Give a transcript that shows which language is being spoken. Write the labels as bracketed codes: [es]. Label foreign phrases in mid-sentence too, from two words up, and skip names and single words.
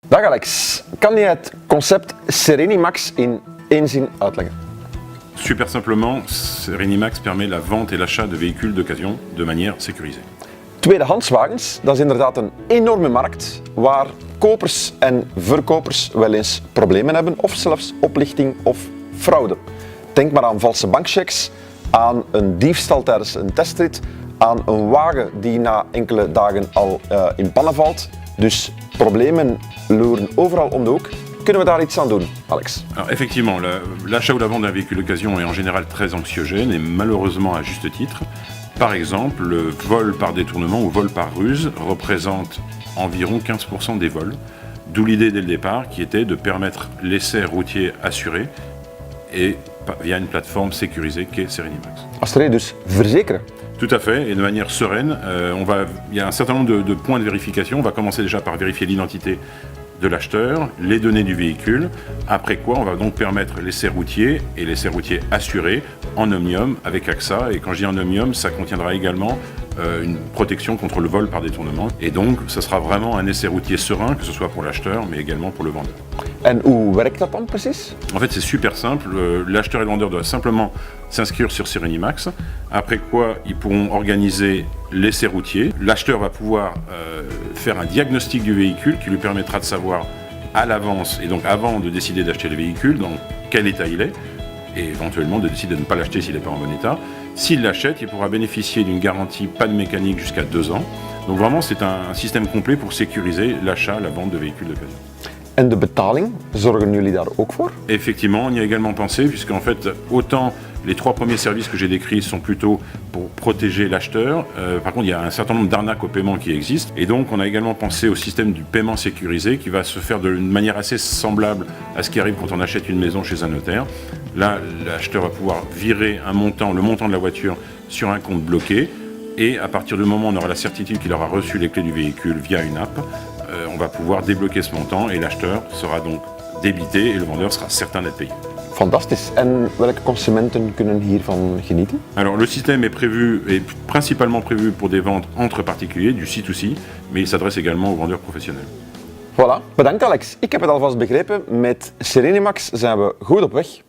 [nl] Dag Alex, kan je het concept Serenimax in één zin uitleggen? [fr] Super simplement, Serenimax permet la vente et l'achat de véhicules d'occasion de manière sécurisée. [nl] Tweedehandswagens, dat is inderdaad een enorme markt waar kopers en verkopers wel eens problemen hebben of zelfs oplichting of fraude. Denk maar aan valse bankchecks, aan een diefstal tijdens een testrit, aan een wagen die na enkele dagen al in pannen valt. Dus problemen loeren overal om de hoek. Kunnen we daar iets aan doen, Alex? [fr] Alors effectivement, l'achat ou la vente d'un véhicule d'occasion est en général très anxiogène et malheureusement à juste titre. Par exemple, le vol par détournement ou vol par ruse représente environ 15% des vols, d'où l'idée dès le départ qui était de permettre l'essai routier assuré et via une plateforme sécurisée qu'est Serenimax. [nl] Als reden dus verzekeren. [fr] Tout à fait, et de manière sereine. Il y a un certain nombre de points de vérification. On va commencer déjà par vérifier l'identité de l'acheteur, les données du véhicule, après quoi on va donc permettre l'essai routier et l'essai routier assuré en Omnium avec AXA. Et quand je dis en Omnium, ça contiendra également une protection contre le vol par détournement. Et donc, ça sera vraiment un essai routier serein, que ce soit pour l'acheteur, mais également pour le vendeur. [nl] En hoe werkt dat dan precies? [fr] En fait, c'est super simple. L'acheteur et le vendeur doivent simplement s'inscrire sur Serenimax, après quoi ils pourront organiser l'essai routier. L'acheteur va pouvoir faire un diagnostic du véhicule qui lui permettra de savoir à l'avance, et donc avant de décider d'acheter le véhicule, dans quel état il est, et éventuellement de décider de ne pas l'acheter s'il n'est pas en bon état. S'il l'achète, il pourra bénéficier d'une garantie panne mécanique jusqu'à 2 ans. Donc vraiment, c'est un système complet pour sécuriser l'achat, la vente de véhicules d'occasion. [nl] En de betaling, zorgen jullie daar ook voor? [fr] Effectivement, on y a également pensé, puisqu'en fait, autant les 3 premiers services que j'ai décrits sont plutôt pour protéger l'acheteur. Par contre, il y a un certain nombre d'arnaques au paiement qui existent. Et donc, on a également pensé au système du paiement sécurisé qui va se faire d'une manière assez semblable à ce qui arrive quand on achète une maison chez un notaire. Là, l'acheteur va pouvoir virer un montant, le montant de la voiture, sur un compte bloqué. Et à partir du moment où on aura la certitude qu'il aura reçu les clés du véhicule via une app, on va pouvoir débloquer ce montant et l'acheteur sera donc débité et le vendeur sera certain d'être payé. [nl] Fantastisch. En welke consumenten kunnen hiervan genieten? [fr] Alors le système est principalement prévu pour des ventes entre particuliers, du C2C, mais il s'adresse également aux vendeurs professionnels. Voilà, [nl] bedankt Alex. Ik heb het alvast begrepen, met Serenimax zijn we goed op weg.